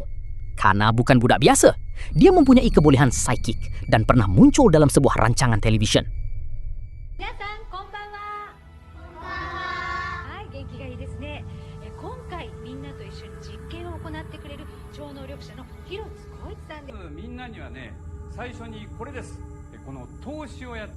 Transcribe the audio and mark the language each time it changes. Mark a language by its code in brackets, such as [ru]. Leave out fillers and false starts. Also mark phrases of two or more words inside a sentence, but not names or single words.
[ms] Kana bukan budak biasa. Dia mempunyai kebolehan psikik dan pernah muncul dalam sebuah rancangan televisyen. [ja] 皆さん、こんばんは. Konbanwa. はい、元気がいいですね. 今回、みんなと一緒に実験を行ってくれる超能力者の広津光一さんです。みんなにはね、最初にこれです。この投資をやっ